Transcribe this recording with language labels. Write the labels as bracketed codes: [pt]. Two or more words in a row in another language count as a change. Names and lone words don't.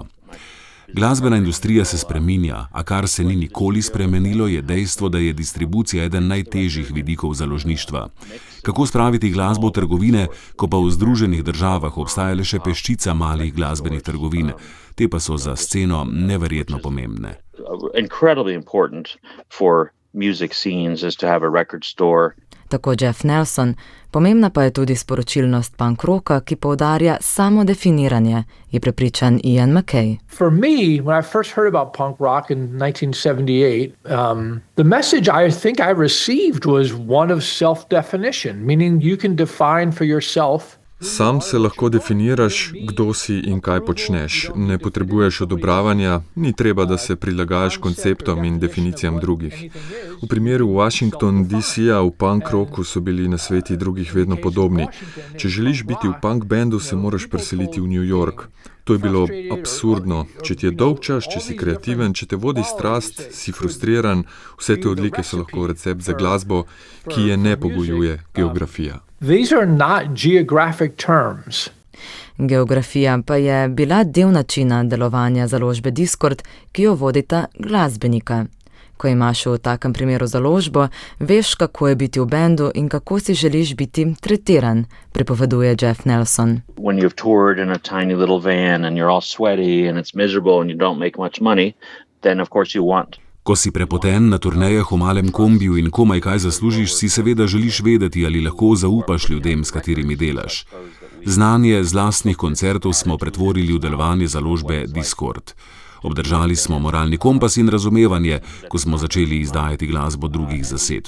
[sl] Glasbena industrija se spreminja, a kar se ni nikoli spremenilo, je dejstvo, da je distribucija eden najtežjih vidikov založništva. Kako spraviti glasbo v trgovine, ko pa v Združenih državah obstaja le še peščica malih glasbenih trgovin, te pa so za sceno neverjetno pomembne. [en] Incredibly important for music scenes is to have a record store. [sl] Tako Jeff Nelson, pomembna pa je tudi sporočilnost [en] punk rocka, [sl] ki poudarja samo definiranje, je prepričan Ian MacKaye. [en] For me, when I first heard about punk rock in 1978, the message I think I received was one of self-definition, meaning you can define for yourself. [sl] Sam se lahko definiraš, kdo si in kaj počneš. Ne potrebuješ odobravanja, ni treba, da se prilagajaš konceptom in definicijam drugih. V primeru Washington DC-a v [en] punk rocku [sl] so bili nasveti drugih vedno podobni. Če želiš biti v punk bandu, se moraš preseliti v New York. To je bilo absurdno. Če ti je dolgčas, če si kreativen, če te vodi strast, si frustriran, vse te odlike so lahko recept za glasbo, ki je ne pogojuje geografija. [en] These are not geographic terms. [sl] Geografija pa je bila del načina delovanja založbe Discord, ki jo vodita glasbenika. Ko imaš v takem primeru založbo, veš, kako je biti v bendu in kako si želiš biti tretiran, pripoveduje Jeff Nelson. [en] When you've toured in a tiny little van and you're all sweaty and it's miserable and you don't make much money, then of course you want. [sl] Ko si prepoten na turnejah v malem kombiju in komaj kaj zaslužiš, si seveda želiš vedeti, ali lahko zaupaš ljudem, s katerimi delaš. Znanje z lastnih koncertov smo pretvorili v delovanje založbe Discord. Obdržali smo moralni kompas in razumevanje, ko smo začeli izdajati glasbo drugih zasedb.